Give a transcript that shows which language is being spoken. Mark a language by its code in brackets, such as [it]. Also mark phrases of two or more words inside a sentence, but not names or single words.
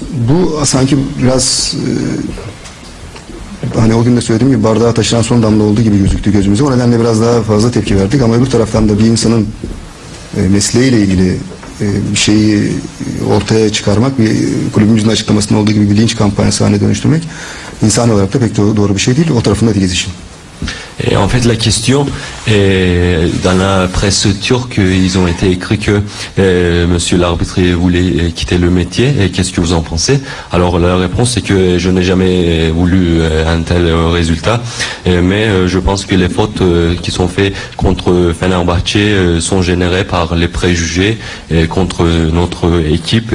[tr] Bu sanki biraz hani o gün de söylediğim gibi bardağa taşıran son damla olduğu gibi gözüktü gözümüze. O nedenle biraz daha fazla tepki verdik ama öbür taraftan da bir insanın mesleğiyle ilgili bir şeyi ortaya çıkarmak, bir kulübümüzün açıklamasında olduğu gibi bir linç kampanyası haline dönüştürmek insani olarak da pek doğru bir şey değil. O tarafında değiliz işin. [fr] Et en fait, la question, dans la presse turque, ils ont été écrits que monsieur l'arbitre voulait quitter le métier. Et qu'est-ce que vous en pensez? Alors la réponse, c'est que je n'ai jamais voulu un tel résultat. Mais je pense que les fautes qui sont faites contre Fenerbahçe sont générées par les préjugés contre notre équipe.